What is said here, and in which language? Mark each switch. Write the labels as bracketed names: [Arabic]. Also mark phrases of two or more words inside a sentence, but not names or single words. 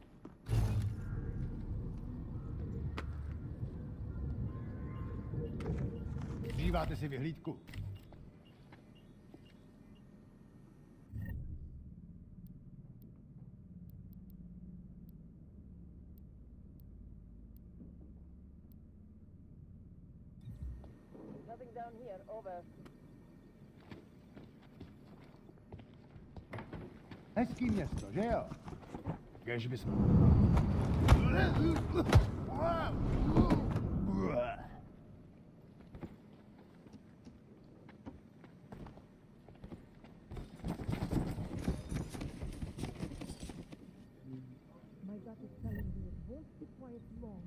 [Czech] Díváte si vyhlídku? [English] Nothing down here, over. [Czech] Hezký město, že jo? Kež bys... [English] My gut is telling me it won't be quiet long.